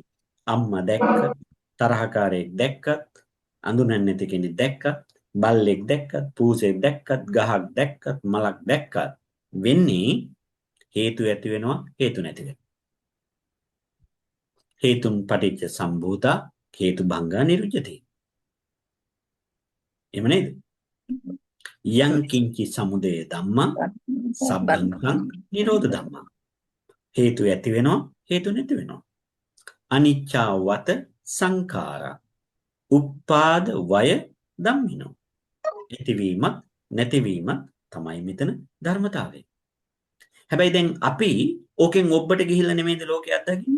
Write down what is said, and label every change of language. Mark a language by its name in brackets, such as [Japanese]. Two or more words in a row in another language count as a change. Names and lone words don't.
[Sinhala] අම්මා දැක්ක, තරහකාරයෙක් දැක්කත්, අඳුනන්නේ නැති කෙනෙක් දැක්කත්, බල්ලෙක් දැක්කත්, පූසෙක් දැක්කත්, ගහක් දැක්කත්, මලක් දැක්කත් වෙන්නේ හේතු ඇති වෙනවා, හේතු නැති වෙනවා. [Pali] හේතුන් පටිච්ච සම්භූතා හේතු භංගා නිරුච්ඡති. [Sinhala] එහෙම නේද? [Pali] යං කිංචි සමුදය ධම්මං සබ්බං නිරෝධ ධම්මං. [Sinhala] හේතු ඇති වෙනවා, හේතු නැති වෙනවා. [Pali] අනිච්චා වත සංඛාරා උප්පාද වය ධම්මිනෝ. [Sinhala] ඇතිවීමත් නැතිවීමත් තමයි මෙතන ධර්මතාවය. හැබැයි දැන් අපි ඕකෙන් ඔබට ගිහිල්ලා නෙමෙයිද ලෝකයක් අත්දකින්නේ?